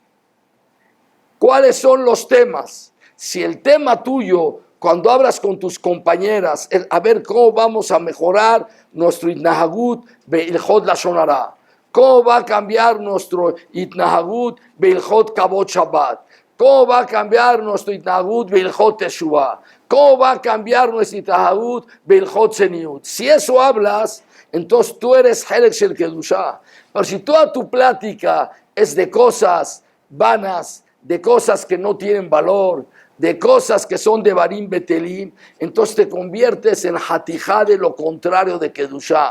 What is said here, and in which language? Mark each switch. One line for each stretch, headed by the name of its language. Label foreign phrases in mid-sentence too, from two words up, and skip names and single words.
Spanish: ¿Cuáles son los temas? Si el tema tuyo, cuando hablas con tus compañeras, es a ver cómo vamos a mejorar nuestro
Hebrew: התנהגות בהלכות לשון הרע,
Spanish: cómo va a cambiar nuestro
Hebrew: התנהגות בהלכות כבוד שבת,
Spanish: cómo va a cambiar nuestro
Hebrew: התנהגות בהלכות תשובה,
Spanish: ¿cómo va a cambiar nuestro
Hebrew: התנהגות בהלכות צניעות?
Spanish: Si eso hablas, entonces tú eres
Hebrew: חלק של קדושה.
Spanish: Pero si toda tu plática es de cosas vanas, de cosas que no tienen valor, de cosas que son de
Hebrew: דברים בטלים,
Spanish: entonces te conviertes en Hatijá de lo contrario de Kedushá.